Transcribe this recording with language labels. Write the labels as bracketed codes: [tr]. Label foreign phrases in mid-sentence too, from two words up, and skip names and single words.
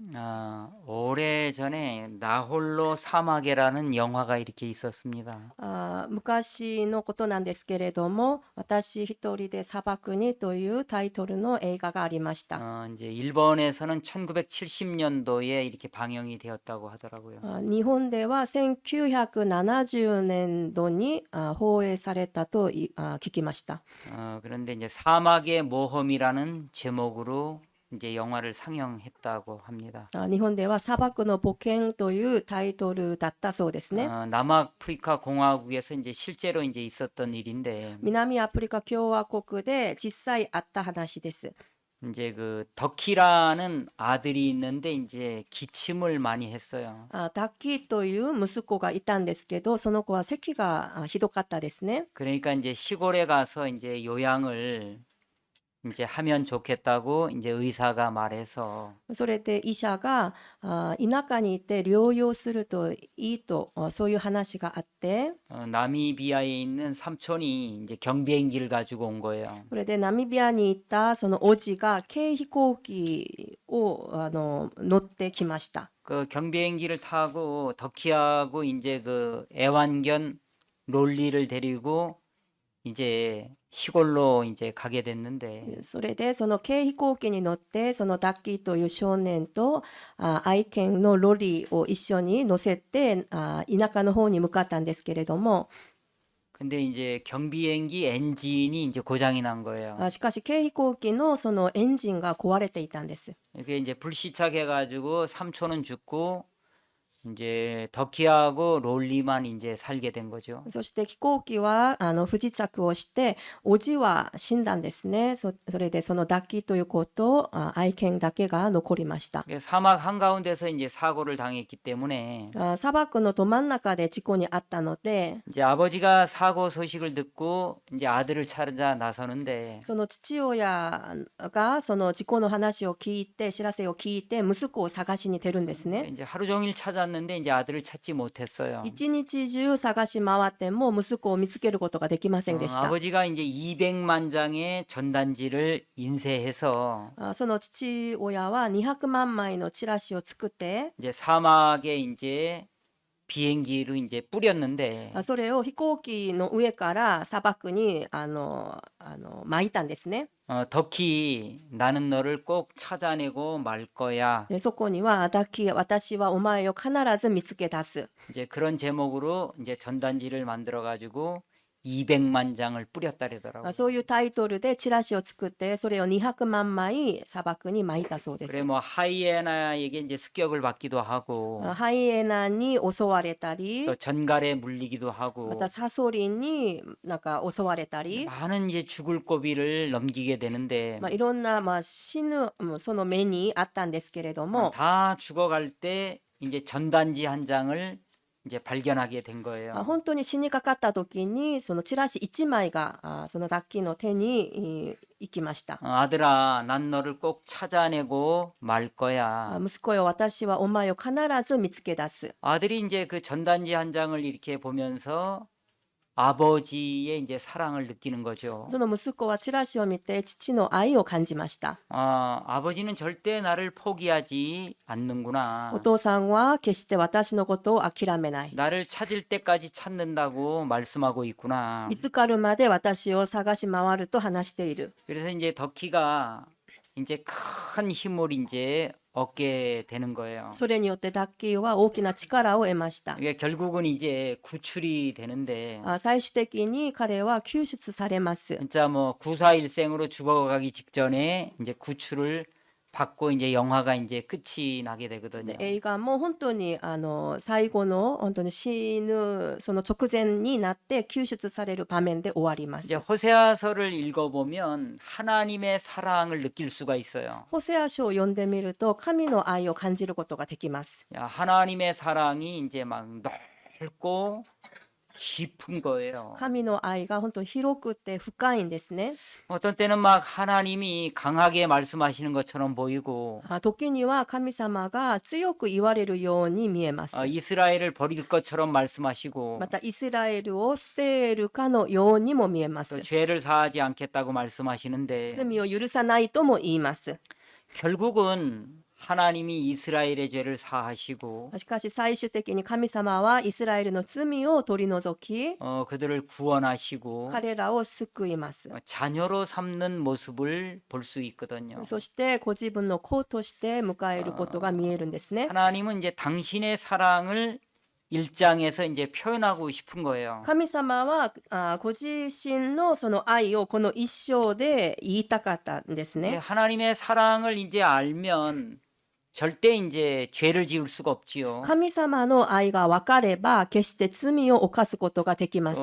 [ko] 오래전에 나홀로 사막에라는 영화가 이렇게 있었습니다. [ja] 昔のことなんですけれども、私一人で砂漠にというタイトルの映画がありました。 [ko] 이제 일본에서는 1970년도에 이렇게 방영이 되었다고 하더라고요. [ja] 日本では1970年度に放映されたと聞きました。 [ko] 그런데 이제 사막의 모험이라는 제목으로 이제 영화를 상영했다고 합니다. [ja] 日本では砂漠の冒険というタイトルだったそうですね。 [ko] 남아프리카 공화국에서 이제 실제로 이제 있었던 일인데 [ja] 南アフリカ共和国で実際あった話です。 [ko] 이제 그 덕키라는 아들이 있는데 이제 기침을 많이 했어요. [ja] ダッキーという息子がいたんですけど、その子は咳がひどかったですね。 [ko] 그러니까 이제 시골에 가서 이제 요양을 이제 하면 좋겠다고 이제 의사가 말해서 [ja] それで医者が田舎にいて療養するといいとそういう話があって、 [ko] 나미비아에 있는 삼촌이 이제 경비행기를 가지고 온 거예요. [ja] それでナミビアに行ったそのおじが軽飛行機を乗ってきました。 [ko] 그 경비행기를 타고 덕키하고 이제 그 애완견 롤리를 데리고 이제 시골로 이제 가게 됐는데 [ja] それでその軽飛行機に乗ってそのダッキーという少年と愛犬のロリを一緒に乗せて田舎の方に向かったんですけれども、 [ko] 근데 이제 경비행기 엔진이 이제 고장이 난 거예요. [ja] しかし軽飛行機のそのエンジンが壊れていたんです。 [ko] 이게 이제 불시착해가지고 삼촌은 죽고 이제 덕키하고 롤리만 이제 살게 된 거죠. [ja] そして飛行機は不時着をしておじは死んだんですね。それでそのダッキーという子と愛犬だけが残りました。 [ko] 사막 한가운데서 이제 사고를 당했기 때문에 [ja] 砂漠のど真ん中で事故に遭ったので、 [ko] 이제 아버지가 사고 소식을 듣고 이제 아들을 찾아 나서는데 [ja] その父親がその事故の話を聞いて知らせを聞いて息子を探しに出るんですね。 [ko] 이제 하루 종일 찾았는데 이제 아들을 찾지 못했어요. [ja] 一日中探し回っても息子を見つけることができませんでした。 [ko] 아버지가 이제 200만 장의 전단지를 인쇄해서 [ja] その父親は200万枚のチラシを作って [ko] 이제 사막에 이제 비행기로 이제 뿌렸는데 [ja] それを飛行機の上から砂漠に撒いたんですね。 [ko] 덕키 나는 너를 꼭 찾아내고 말 거야. [ja] でそこにはダッキー私はお前を必ず見つけ出す。 [ko] 이제 그런 제목으로 이제 전단지를 만들어 가지고 200만 장을 뿌렸다래더라고. [ja] そういうタイトルでチラシを作ってそれを200万枚砂漠に撒いたそうです。 [ko] 그래 뭐 하이에나에게 이제 습격을 받기도 하고 [ja] ハイエナに襲われたり [ko] 또 전갈에 물리기도 [ja] ま [ko] 하고 [ja] たサソリになんか襲われたり、 [ko] 많은 이제 죽을 고비를 넘기게 되는데 [ja] いろんな死ぬその目にあったんですけれども、 [ko] 다 죽어갈 때 이제 전단지 한 장을 이제 발견하게 된 거예요. [ja] 本当に死にかかった時にそのチラシ1枚がそのダッキーの手に行きました。 [ko] 아들아, 난 너를 꼭 찾아내고 말 거야. [ja] 息子よ私はお前を必ず見つけ出す。 [ko] 아들이 이제 그 전단지 한 장을 이렇게 보면서 아버지의 이제 사랑을 느끼는 거죠. [ja] その息子はチラシを見て父の愛を感じました。 [ko] 아버지는 절대 나를 포기하지 않는구나. [ja] お父さんは決して私のことを諦めない。 [ko] 나를 찾을 때까지 찾는다고 말씀하고 있구나. [ja] 見つかるまで私を探し回ると話している。 [ko] 그래서 이제 덕키가 이제 큰 힘을 이제 얻게 되는 거예요. [ja] それによってダッキーは大きな力を得ました。 [ko] 이게 결국은 이제 구출이 되는데 [ja] 最終的に彼は救出されます。 [ko] 진짜 뭐 구사일생으로 죽어가기 직전에 이제 구출을 받고 이제 영화가 이제 끝이 나게 되거든요. [ja] 映画も本当に最後の本当に死ぬその直前になって救出される場面で終わります。 [ko] 이제 호세아서를 읽어보면 하나님의 사랑을 느낄 수가 있어요. [ja] ホセア書を読んでみると神の愛を感じることができます。 [ko] 하나님의 사랑이 이제 막 넓고 깊은 거예요. [ja] 神の愛が本当に広くて深いんですね。 [ko] 어떤 때는 막 하나님이 강하게 말씀하시는 것처럼 보이고 [ja] 時には神様が強く言われるように見えます。 [ko] 이스라엘을 버릴 것처럼 말씀하시고 [ja] またイスラエルを捨てるかのようにも見えま [ko] 또 [ja] す。 [ko] 죄를 사하지 않겠다고 말씀하시는데 [ja] 罪を許さないとも言います。 [ko] 결국은 하나님이 이스라엘의 죄를 사하시고 [ja] しかし最終的に神様はイスラエルの罪を取り除き、 [ko] 그들을 구원하시고 [ja] 彼らを救います。 [ko] 자녀로 삼는 모습을 볼 수 있거든요. [ja] そしてご自分の子として迎えることが見えるんですね。 [ko] 하나님은 이제 당신의 사랑을 1장에서 이제 표현하고 싶은 거예요. [ja] 神様はご自身のその愛をこの一章で言いたかったんです [ko] 예, [ja] ね。 [ko] 하나님의 사랑을 이제 알면 절대 이제 죄를 지을 수가 없지요. [ja] 神様の愛が分かれば決して罪を犯すことができま